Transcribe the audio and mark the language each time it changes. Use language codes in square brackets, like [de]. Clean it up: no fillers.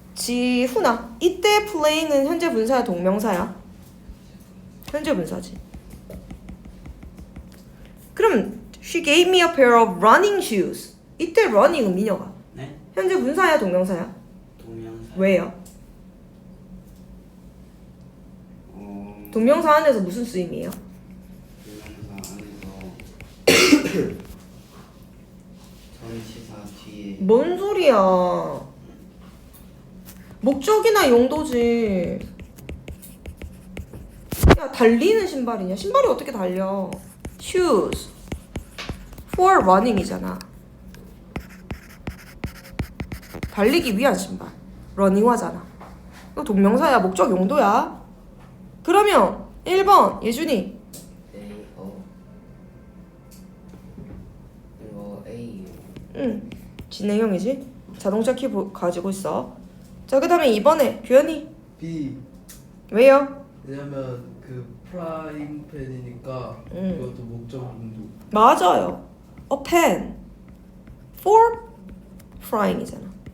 [ko] 지훈아, 이때 playing은 현재 분사야, 동명사야? 현재 분사지. [en] 그럼 she gave me a pair of running shoes. [ko] 이때 running은 미녀가 네? 현재 분사야, 동명사야? 동명사. 왜요? 동명사 안에서 무슨 쓰임이에요? 동명사 안에서 전치사 뒤에 뭔 소리야? 목적이나 용도지. 야, 달리는 신발이냐? 신발이 어떻게 달려? [en] Shoes for running이잖아. [ko] 달리기 위한 신발. 러닝화잖아. 이거 동명사야, 목적 용도야. 그러면 1번 예준이. A 이거 A 응, 진행형이지. 자동차 키 가지고 있어. 자, 그 다음에 2번에 규현이. B. 왜요? 왜냐면 그 프라잉 팬이니까 이것도 목적 용도. 맞아요. [en] A pen for frying이잖아.